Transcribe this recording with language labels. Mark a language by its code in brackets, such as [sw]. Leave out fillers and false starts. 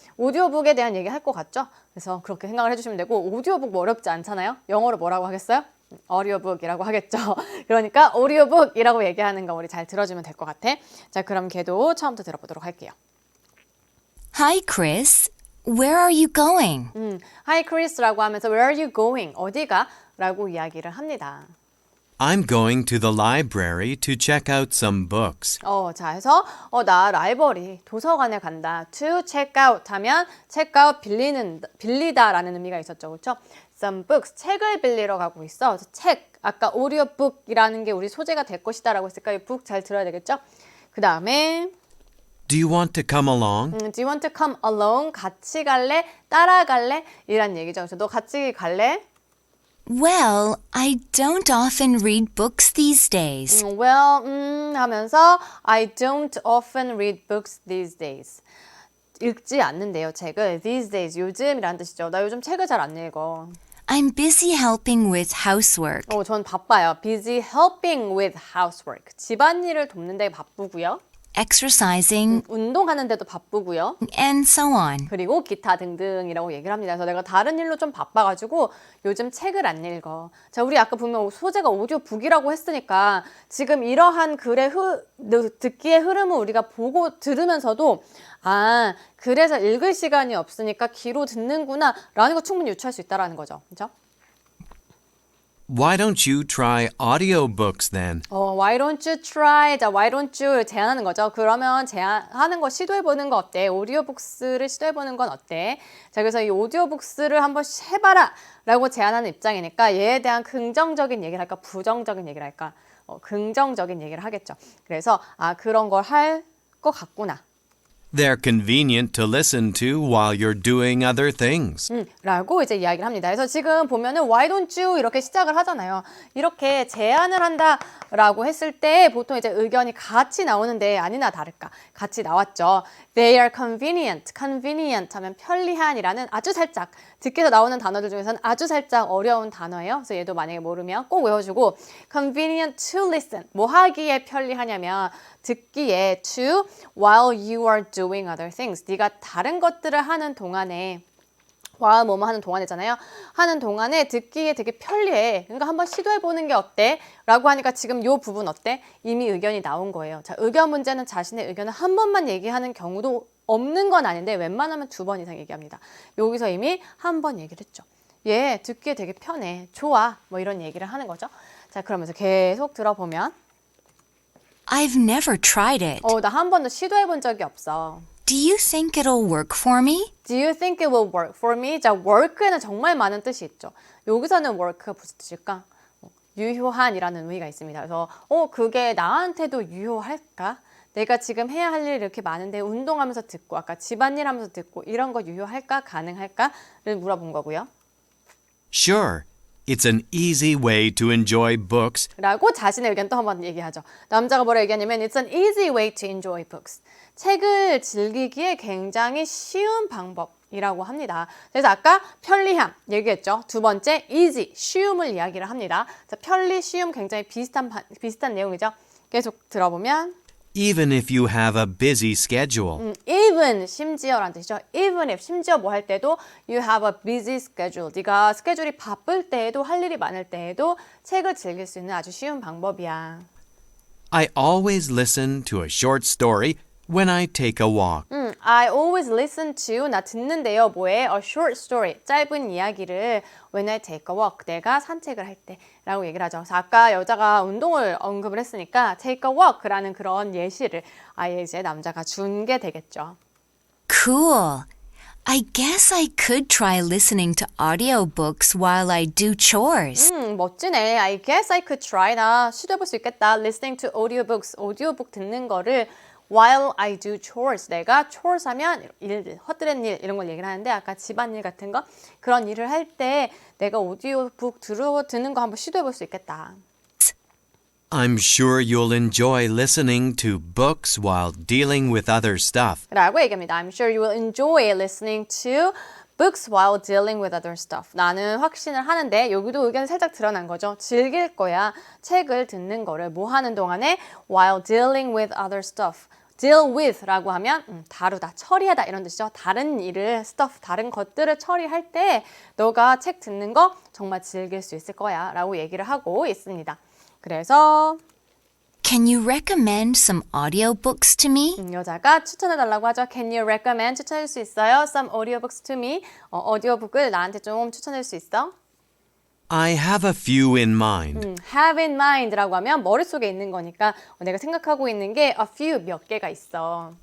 [ko] 오디오북에 대한 얘기 할 것 같죠? 그래서 그렇게 생각을 해주시면 되고 오디오북 뭐 어렵지 않잖아요? 영어로 뭐라고 하겠어요? 어디오북이라고 하겠죠. 그러니까 오디오북이라고 얘기하는 거 우리 잘 들어주면 될 것 같아. 자, 그럼 걔도 처음부터 들어보도록 할게요. [en] Hi, Chris. Where are you going? Hi, Chris [ko] 라고 하면서 [en] Where are you going? [ko] 어디가? 라고 이야기를 합니다. [en] I'm going to the library to check out some books. [ko] 자, 해서 나 라이브러리 도서관에 간다. [en] To check out [ko] 하면 [en] check out [ko] 빌리다라는 의미가 있었죠. 그렇죠? [en] Some books [ko] 책을 빌리러 가고 있어. 그래서 책 아까 오디오북이라는 게 우리 소재가 될 것이다라고 했으니까 이 북 잘 들어야 되겠죠? 그다음에 [en] Do you want to come along? Do you want to come along? [ko] 같이 갈래? 따라갈래? 이란 얘기죠. 그래서 너 같이 갈래? [en] Well, I don't often read books these days. Well, [ko] 하면서 [en] I don't often read books these days. [ko] 읽지 않는데요, 책을. [en] These days, [ko] 요즘이라는 뜻이죠. 나 요즘 책을 잘 안 읽어. [en] I'm busy helping with housework. [ko] 전 바빠요. [en] Busy helping with housework. [ko] 집안일을 돕는 데 바쁘고요. [en] Exercising, [ko] 운동하는 데도 바쁘고요. [en] and so on. [ko] 그리고 기타 등등이라고 얘기를 합니다. 그래서 내가 다른 일로 좀 바빠가지고 요즘 책을 안 읽어. 자, 우리 아까 분명 소재가 오디오북이라고 했으니까 지금 이러한 글의 듣기의 흐름을 우리가 보고 들으면서도 그래서 읽을 시간이 없으니까 귀로 듣는구나 라는 거 충분히 유추할 수 있다는 거죠. 그렇죠? [en] Why don't you try audiobooks then? Why don't you try? [ko] 자, [en] why don't you [ko] 제안하는 거죠. 그러면 제안하는 거 시도해보는 거 어때? 오디오북스를 시도해보는 건 어때? 자, 그래서 이 오디오북스를 한번 해봐라 라고 제안하는 입장이니까 얘에 대한 긍정적인 얘기를 할까? 부정적인 얘기를 할까? 긍정적인 얘기를 하겠죠. 그래서 그런 걸 할 것 같구나. [en] They're convenient to listen to while you're doing other things. [ko] 라고 이제 이야기를 합니다. 그래서 지금 보면은 [en] why don't you [ko] 이렇게 시작을 하잖아요. 이렇게 제안을 한다라고 했을 때 보통 이제 의견이 같이 나오는데 아니나 다를까 같이 나왔죠. [en] They are convenient. [ko] convenient 하면 편리한이라는 아주 살짝 듣기에서 나오는 단어들 중에서는 아주 살짝 어려운 단어예요. 그래서 얘도 만약에 모르면 꼭 외워주고 [en] convenient to listen. [ko] 뭐 하기에 편리하냐면 듣기에 [en] to while you are doing other things. [ko] 네가 다른 것들을 하는 동안에 while 뭐뭐 하는 동안이잖아요. 하는 동안에 듣기에 되게 편리해. 그러니까 한번 시도해보는 게 어때? 라고 하니까 지금 요 부분 어때? 이미 의견이 나온 거예요. 자, 의견 문제는 자신의 의견을 한 번만 얘기하는 경우도 없는 건 아닌데 웬만하면 2번 이상 얘기합니다. 여기서 이미 한 번 얘기를 했죠. 얘 듣기에 되게 편해. 좋아. 뭐 이런 얘기를 하는 거죠. 자, 그러면서 계속 들어보면 [en] I've never tried it. [ko] 나 한 번도 시도해본 적이 없어. [en] Do you think it'll work for me? Do you think it will work for me? [ko] 자, work에는 정말 많은 뜻이 있죠. 여기서는 work가 무슨 뜻일까? 유효한이라는 의미가 있습니다. 그래서 그게 나한테도 유효할까? 내가 지금 해야 할 일이 이렇게 많은데 운동하면서 듣고 아까 집안일 하면서 듣고 이런 거 유효할까? 가능할까?를 물어본 거고요. [en] Sure, it's an easy way to enjoy books. [ko] 라고 자신의 의견 또 한번 얘기하죠. 남자가 뭐라 얘기하냐면 [en] It's an easy way to enjoy books. [ko] 책을 즐기기에 굉장히 쉬운 방법이라고 합니다. 그래서 아까 편리함 얘기했죠. 두 번째 easy, 쉬움을 이야기를 합니다. 자, 편리, 쉬움 굉장히 비슷한 내용이죠. 계속 들어보면 [en] Even if you have a busy schedule. [ko] even 심지어라는 뜻이죠. [en] even if [ko] 심지어 뭐 할 때도 [en] you have a busy schedule. [ko] 네가 스케줄이 바쁠 때에도 할 일이 많을 때에도 책을 즐길 수 있는 아주 쉬운 방법이야. [en] I always listen to a short story when I take a walk. I always listen to [ko] 나 듣는데요. 뭐에? [en] A short story. [ko] 짧은 이야기를 [en] when I take a walk. [ko] 내가 산책을 할 때라고 얘기를 하죠. 그래서 아까 여자가 운동을 언급을 했으니까 [en] take a walk [ko] 라는 그런 예시를 아예 이제 남자가 준 게 되겠죠. [en] Cool. I guess I could try listening to audiobooks while I do chores. [ko] 멋지네. [en] I guess I could try. [ko] 나 시도해볼 수 있겠다. [en] Listening to audiobooks. [ko] 오디오북 듣는 거를 [en] while I do chores. [ko] 내가 chores 하면 일들, 헛들은 일 이런 걸 얘기를 하는데 아까 집안일 같은 거 그런 일을 할 때 내가 오디오북 듣는 거 한번 시도해볼 수 있겠다. [en] I'm sure you'll enjoy listening to books while dealing with other stuff. [ko] 라고 얘기합니다. [en] I'm sure you will enjoy listening to books while dealing with other stuff. [ko] 나는 확신을 하는데 여기도 의견이 살짝 드러난 거죠. 즐길 거야. 책을 듣는 거를 뭐 하는 동안에 [en] while dealing with other stuff. deal with [ko] 라고 하면 다루다, 처리하다 이런 뜻이죠. 다른 일을, stuff, 다른 것들을 처리할 때 너가 책 듣는 거 정말 즐길 수 있을 거야 라고 얘기를 하고 있습니다. 그래서 [en] Can you recommend some audiobooks to me? [ko] 여자가 추천해달라고 하죠. [en] Can you recommend? [ko] 추천해줄 수 있어요? [en] Some audiobooks to me. [ko] 오디오북을 나한테 좀 추천해줄 수 있어? [en] I have a few in mind. have in mind [ko] 라고 하면 머릿속에 있는 거니까 내가 생각하고 있는 게 [en] a few [ko] 몇 개가 있어.